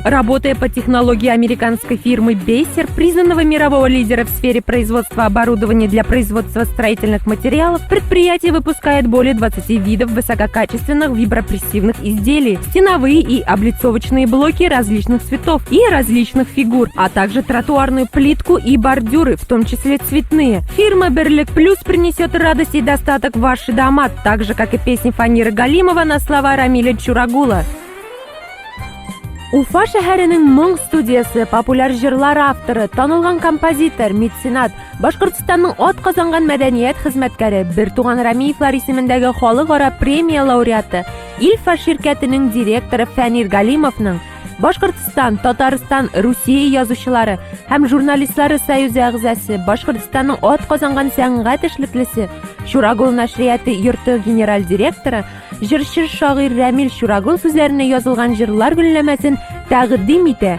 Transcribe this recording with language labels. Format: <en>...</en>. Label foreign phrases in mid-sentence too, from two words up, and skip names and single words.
<ru>Работая по технологии американской фирмы Бейсер, признанного мирового лидера в сфере производства оборудования для производства строительных материалов, предприятие выпускает более 20 видов высококачественных вибропрессивных изделий, стеновые и облицовочные блоки различных цветов и различных фигур, а также тротуарную плитку и бордюры, в том числе цветные. Фирма «Берлек Плюс» принесет радость и достаток в ваши дома, так же, как и песни Фаниры Галимова на слова Рамиля Чурагула.</ru> <tt>Уфа шәһәренең моң студиясы, популяр җырлар авторы, танылган композитор, меценат, Башкортстанның атказанган мәдәният хезмәткәре, Бертуган Рамиевлар исемендәге халыкара премия лауреаты, Ильфа ширкәтенең директоры Фанир Галимовның, Башкортстан, Татарстан, Русия язучылары һәм журналистлары союзы әгъзасы, Башкортстанның атказанган сәнгать эшлеклесе, Чурагул нәшрияты йорты генераль директоры, җырчы шагыйрь Рамил Чурагул сүзләренә язылган җырлар гөлләмәсен тәкъдим итә.</tt>